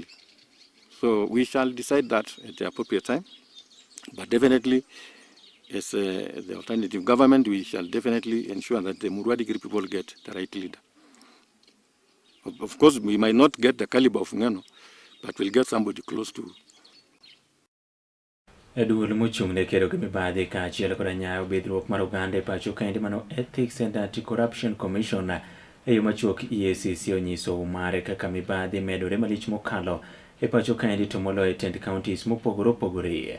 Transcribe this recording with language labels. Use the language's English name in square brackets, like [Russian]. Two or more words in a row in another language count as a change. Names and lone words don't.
[English] So we shall decide that at the appropriate time. But definitely, as the alternative government, we shall definitely ensure that the Murwadikiri people get the right leader. Of course, we might not get the caliber of Ngano, but we'll get somebody close to. [Luo (Kenya and Tanzania)] Duol mochung' ne kedo gi mibadhi kaachiel koda nyayo bidhruok mar oganda e pacho kaendi mano [English] Ethics and Anti-Corruption Commission [Luo (Kenya and Tanzania)] e yo machuok EACC onyiso mare kaka mibadhi medore malich mokalo e pacho kaendi to moloyo e tend counties mopogore opogore.